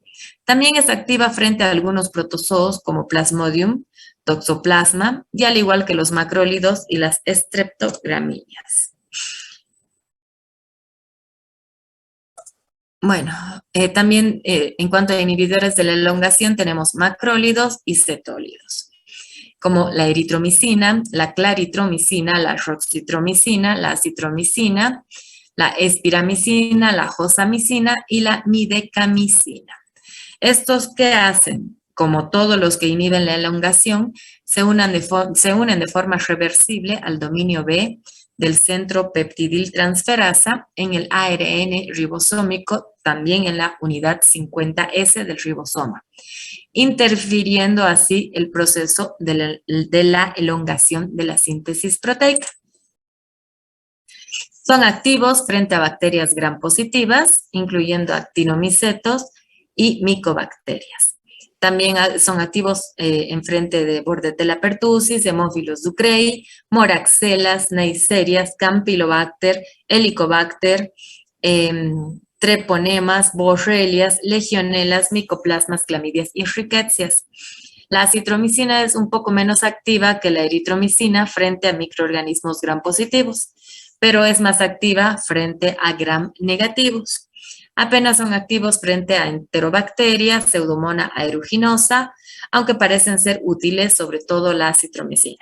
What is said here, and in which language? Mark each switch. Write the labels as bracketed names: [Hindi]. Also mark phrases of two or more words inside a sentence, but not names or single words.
[Spanish] También es activa frente a algunos protozoos como Plasmodium, Toxoplasma, y al igual que los macrólidos y las estreptogramíneas. Bueno, también en cuanto a inhibidores de la elongación tenemos macrólidos y cetólidos, como la eritromicina, la claritromicina, la roxitromicina, la acitromicina, la espiramicina, la josamicina y la midecamicina. ¿Estos qué hacen? Como todos los que inhiben la elongación, se unen de forma reversible al dominio B del centro peptidiltransferasa en el ARN ribosómico, también en la unidad 50S del ribosoma, interfiriendo así el proceso de la elongación de la síntesis proteica. Son activos frente a bacterias gram positivas, incluyendo actinomicetos y micobacterias. También son activos en frente de Bordetella pertussis, Haemophilus ducreyi, Moraxelas, Neiserias, Campylobacter, Helicobacter, Treponemas, Borrelias, Legionelas, Micoplasmas, Clamidias y Ricketsias. La acitromicina es un poco menos activa que la eritromicina frente a microorganismos gram positivos, pero es más activa frente a gram negativos. Apenas son activos frente a Enterobacteria, Pseudomonas aeruginosa, aunque parecen ser útiles sobre todo la acitromicina.